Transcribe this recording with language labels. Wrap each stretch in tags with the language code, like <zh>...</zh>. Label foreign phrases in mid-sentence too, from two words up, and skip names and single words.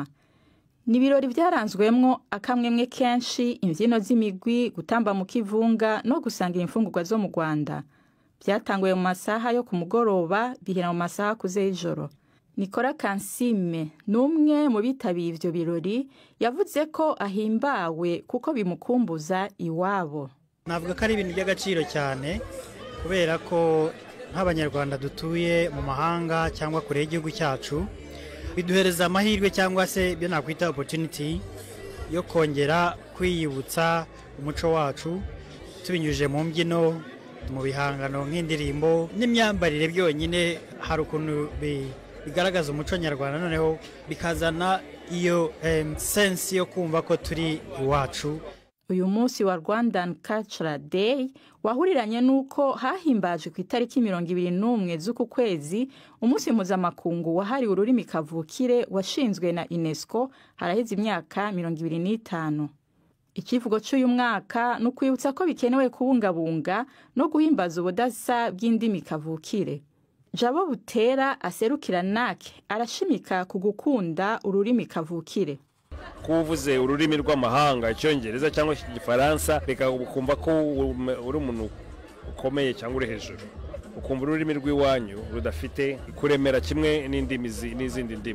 <rn>Nibirori byaranzwemwo akamwemwe kenshi, imbyino z'imigwi, gutamba mu kivunga no gusangira imfungurwa zo mu Rwanda. Byatanguye mu masaha yo ku mugoroba bihera mu masaha kuze y'ijoro. Nikora Kansime numwe mu bitabiye ivyo birori yavuze ko ahimbawe kuko bimukumbuza iwabo.</rn> <rw>Navuga ko ari ibintu by'agaciro cyane kubera ko nk'abanyarwanda dutuye mu mahanga cyangwa kure y'igihugu cyacu biduhereza amahirwe cyangwa se ibyo nakwita opportunity yo kongera kwiyibutsa umuco wacu tubinyujije mu mbyino, mu bihangano nk'indirimbo n'imyambarire byonyine. Hari ukuntu bigaragaza umuco nyarwanda noneho bikazana iyo sense yo kumva ko turi iwacu.</rw> <rn>uyu munsi wa Rwandan Cultural Day wahuriranye n'uko hahimbajwe ku itariki 21 z'uku kwezi umunsi mpuzamakungu wahariwe ururimi kavukire washinzwe na UNESCO haraheze imyaka 25. Ikivugo cy'uyu mwaka ni ukwibutsa ko bikenewe kubungabunga no guhimbaza ubudasa bw'indimi kavukire. Jabo Butera aserukira NAC arashimika ku gukunda ururimi kavukire.</rn> <rw>Kuvuze ururimi rw'amahanga icyongereza cyangwa igifaransa reka ukumva ko uri umuntu ukomeye cyangwa uri hejuru, ukumva ururimi rw'iwanyu rudafite kuremera kimwe n'izindi ndimi.</rw>